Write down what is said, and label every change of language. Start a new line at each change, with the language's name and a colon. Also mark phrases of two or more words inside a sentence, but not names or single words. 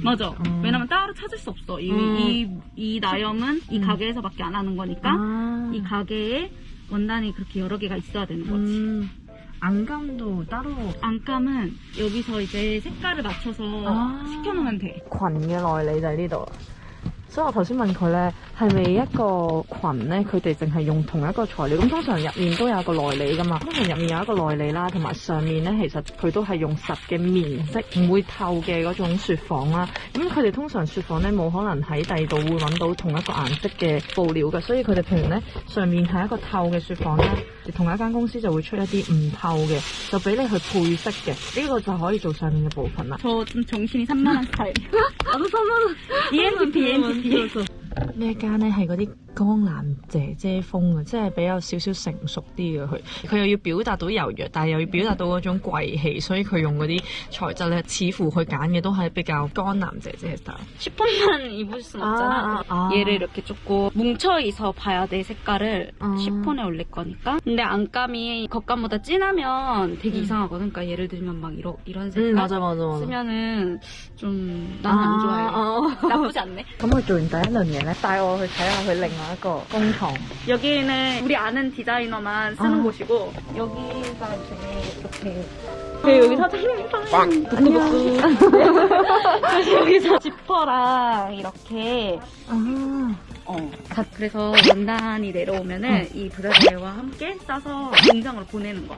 Korean: 맞아. 왜냐면 따로 찾을 수 없어. 이 나염은 이 가게에서밖에 안 하는 거니까 이 가게에 원단이 그렇게 여러 개가 있어야 되는 거지. 안감도 따로. 안감은 여기서 이제 색깔을 맞춰서 시켜놓으면 돼.
Cantonese: 裙嘅內裏就喺呢度啦。所以我頭先問佢咧，係咪一個裙咧，佢哋淨係用同一個材料？咁通常入面都有一個內裏噶嘛，通常入面有一個內裏啦，同埋上面咧其實佢都係用實嘅棉色，唔會透嘅嗰種雪紡啦。咁佢哋通常雪紡咧冇可能喺第二度會揾到同一個顏色嘅布料嘅，所以佢哋譬如咧上面係一個透嘅雪紡啦，同一間公司就會出一啲唔透嘅，就俾你去配色嘅，呢個就可以做上面嘅部分啦。
Korean: 저 좀 정신이 산만한 스타일. 나도 산만한. ENTP.
Cantonese: 呢一間咧係嗰啲江南姐姐風嘅，即係比較少少成熟啲嘅佢又要表達到柔弱，但係又要表達到嗰種貴氣，所以佢用嗰啲材質咧，似乎佢揀嘅都係比較江南姐姐嘅 style。
Korean: 시폰만 입을 순 없잖아. 얘를 이렇게 조금 뭉쳐있어 봐야 돼. 색깔을 시폰에 올릴 거니까. 근데 안감이 겉감보다 진하면 되게 이상하거든. 그러니까 예를 들면 막 이런 색깔 맞아. 쓰면은 좀 난 안 좋아해. 나쁘지 않네.
Cantonese: 咁佢做完第一輪嘢咧，帶我去睇下佢另外一個工廠。
Korean: 여기는 우리 아는 디자이너만 쓰는 곳이고 여기가 이렇게 여기 사장님 빵! 그래서 여기서 지퍼랑 이렇게 그래서 원단이 내려오면은 이 부자재와 함께 싸서 공장으로 보내는 거야.